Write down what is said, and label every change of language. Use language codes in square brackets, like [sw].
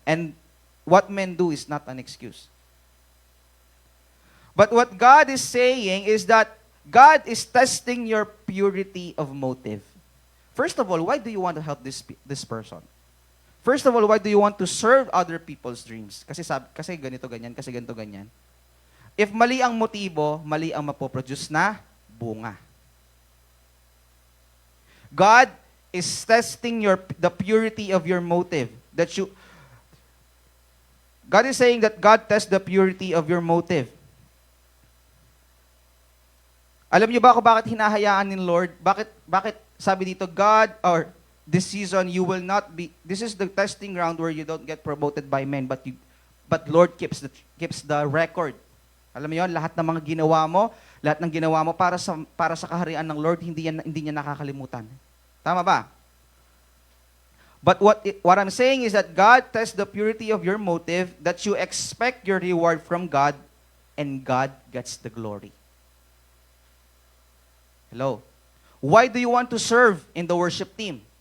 [en] And what men do is not an excuse. But what God is saying is that God is testing your purity of motive. First of all, why do you want to help this person? First of all, why do you want to serve other people's dreams? [tl] Kasi ganito ganyan, kasi ganito ganyan. If mali ang motibo, mali ang mapoproduce na bunga. [en] God is testing the purity of your motive. God is saying that God tests the purity of your motive. [tl] Alam niyo ba kung bakit hinahayaan ni Lord? Bakit sabi dito, [en] God, or this season, you will not be, this is the testing ground where you don't get promoted by men, but Lord keeps the record. [tl] Alam mo yun, lahat ng ginawa mo para sa kaharian ng Lord, hindi niya nakakalimutan. Tama ba? [en] But what I'm saying is that God tests the purity of your motive, that you expect your reward from God, and God gets the glory. Hello? Why do you want to serve in the worship team?